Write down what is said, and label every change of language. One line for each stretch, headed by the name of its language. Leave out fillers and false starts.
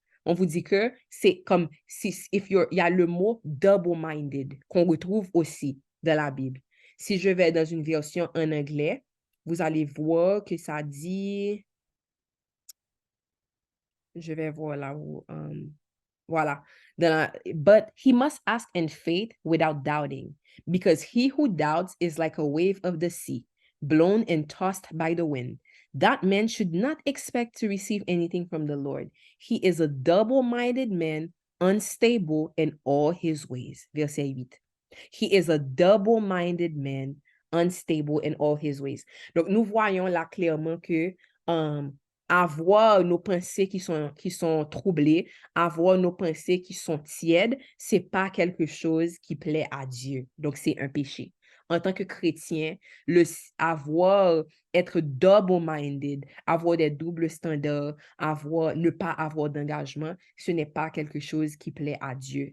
French: On vous dit que c'est comme si il y a le mot double-minded qu'on retrouve aussi dans la Bible. Si je vais dans une version en anglais, vous allez voir que ça dit, je vais voir là où, voilà.
English: But he must ask in faith without doubting, because he who doubts is like a wave of the sea, blown and tossed by the wind. That man should not expect to receive anything from the Lord. He is a double-minded man, unstable in all his ways.
French: Verset 8.
English: He is a double-minded man, unstable in all his ways.
French: Donc, nous voyons là clairement que avoir nos pensées qui sont troublées, avoir nos pensées qui sont tièdes, c'est pas quelque chose qui plaît à Dieu. Donc, c'est un péché. En tant que chrétien, être double-minded, avoir des doubles standards, ne pas avoir d'engagement, ce n'est pas quelque chose qui plaît à Dieu.